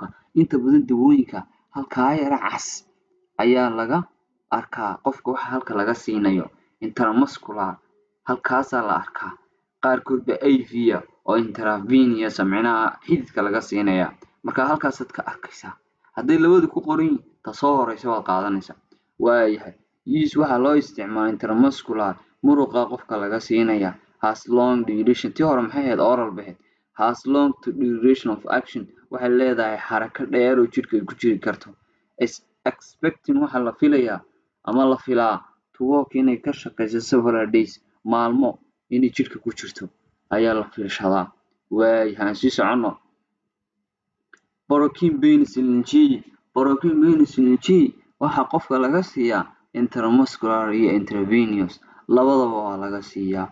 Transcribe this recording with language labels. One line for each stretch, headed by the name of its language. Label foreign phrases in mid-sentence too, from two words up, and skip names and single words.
Somali: Inta badan dawooyinka halkaa yara cas ayaa laga arkaa qofka waxa halka laga siinayo intramuscular halkaasaa la arkaa. Qaarkood baa IV oo intravenous micnaha xididka laga siinayaa. Marka halkaasaad ka arkaysaa. Hadday labadu ku qoran yihiin ta soo horeysa waad qaadanaysaa. Waayahay use waxaa loo isticmaalaa intramuscular muruqa qofka laga siinayaa
English: has long duration.
Somali: Tii hore maxay ahayd oral bay ahayd.
English: Has long duration of action
Somali: waxay leedahay xarako dheer oo jidhka ku jiri karto. Expecting waxaa la filayaa ama la filaa
English: to work
Somali: inay ka shaqeyso
English: several days
Somali: maalmo inay jidhka ku jirto ayaa la filashadaa. Waayahay sii socono. Procaine penicillin G. Procaine penicillin G waxaa qofka laga siiyaa intramuscular iyo intravenous labadaba waa laga siiyaa.